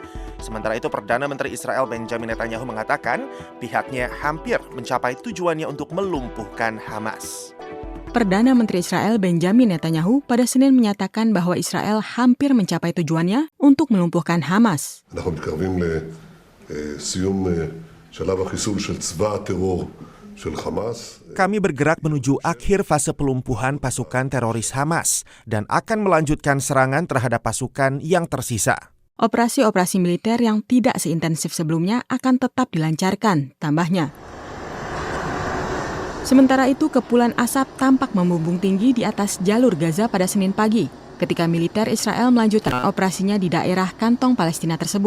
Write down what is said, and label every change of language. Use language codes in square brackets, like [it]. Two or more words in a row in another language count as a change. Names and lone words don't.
[id] Sementara itu, Perdana Menteri Israel Benjamin Netanyahu mengatakan pihaknya hampir mencapai tujuannya untuk melumpuhkan Hamas. Perdana Menteri Israel Benjamin Netanyahu pada Senin menyatakan bahwa Israel hampir mencapai tujuannya untuk melumpuhkan Hamas. [he] אנחנו מתקרבים לסיום שלב החיסול של צבא הטרור של חמאס. [id] Kami bergerak menuju akhir fase pelumpuhan pasukan teroris Hamas dan akan melanjutkan serangan terhadap pasukan yang tersisa. Operasi-operasi militer yang tidak seintensif sebelumnya akan tetap dilancarkan, tambahnya. Sementara itu, kepulan asap tampak membumbung tinggi di atas jalur Gaza pada Senin pagi, ketika militer Israel melanjutkan operasinya di daerah kantong Palestina tersebut.